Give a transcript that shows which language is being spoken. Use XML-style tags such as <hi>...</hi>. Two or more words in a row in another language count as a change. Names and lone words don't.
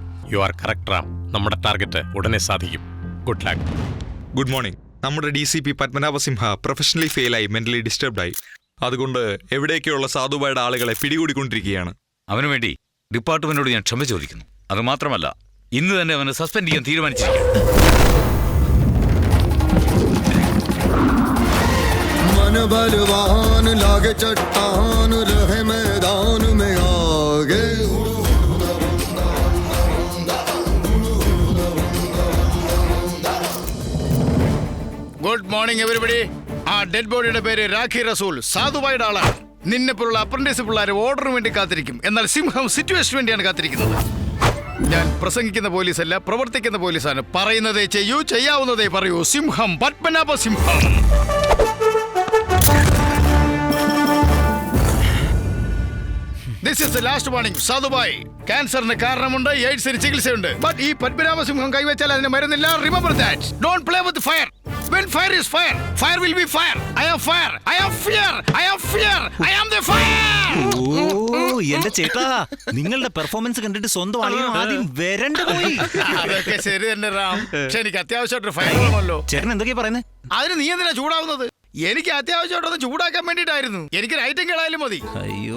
<en>You are correct Ram.</en> <ml>നമ്മുടെ ടാർഗറ്റ് ഉടനെ സാധിക്കും.</ml> <en>Good luck. Good morning.</en> <ml>നമ്മുടെ DCP പത്മനാഭസിംഹ</ml> <en>professionally failed, mentally disturbed.</en> <ml>അതുകൊണ്ട് എവിടേക്കുള്ള സാധുബായുടെ ആളുകളെ പിടികൂടിക്കൊണ്ടിരിക്കുകയാണ്. അവനു വേണ്ടി ഡിപ്പാർട്ട്മെന്റിനോട് ഞാൻ ക്ഷമ ചോദിക്കുന്നു. അത് മാത്രമല്ല, ഇന്ന് തന്നെ അവനെ സസ്പെൻഡ് ചെയ്യാൻ തീരുമാനിച്ചിരിക്കുന്നു.</ml> <hi>बलवान लागे चट्टान रहे मैदान में आगे.</hi> <en>Good morning everybody.</en> <ml>ആ</ml> <en>dead body</en> <ml>പേര് രാഖി റസൂൽ, സാധുബായുടെ ആളാണ്. നിന്നെ പോലുള്ള അപ്രന്റീസ് പിള്ളേർ ഓർഡറിന് വേണ്ടി കാത്തിരിക്കും, എന്നാൽ സിംഹം സിറ്റുവേഷന് വേണ്ടിയാണ് കാത്തിരിക്കുന്നത്. ഞാൻ പ്രസംഗിക്കുന്ന പോലീസല്ല, പ്രവർത്തിക്കുന്ന പോലീസാണ്. പറയുന്നതേ ചെയ്യൂ, ചെയ്യാവുന്നതേ പറയൂ. സിംഹം, പത്മനാഭ സിംഹം.</ml> <en>This is the last warning.</en> <ml>സാധുബായ്, ക്യാൻസറിന് കാരണമുണ്ട്, എയ്ഡ്സിന് ചികിത്സയുണ്ട്. ബട്ട് ഈ പത്മനാഭ സിംഹം കൈവച്ചാൽ അതിന് മരുന്നില്ല.</ml> <en>Remember that. Don't play with fire. When fire is fire, fire will be fire. I am fire. I am fear. I am fear. I am the fire.</en> <ml>ഓ എന്റെ ചേട്ടാ, നിങ്ങളുടെ പെർഫോമൻസ് കണ്ടിട്ട് സ്വന്തം അളിയും ആദ്യം വരണ്ടു പോയി. അതൊക്കെ ശരി തന്നെ റാം, പക്ഷെ എനിക്ക് അത്യാവശ്യമായിട്ടൊരു ഫയർ വേണമല്ലോ. ചേട്ടൻ എന്തൊക്കെയാ പറയുന്നത്? അതിന് നീ എന്തിനാ ചൂടാവുന്നത്? എനിക്ക് അത്യാവശ്യമായിട്ടൊന്ന് ചൂടാക്കാൻ വേണ്ടിട്ടായിരുന്നു. എനിക്ക് ഒരു ഐറ്റം കേളായാലും മതി. അയ്യോ</ml>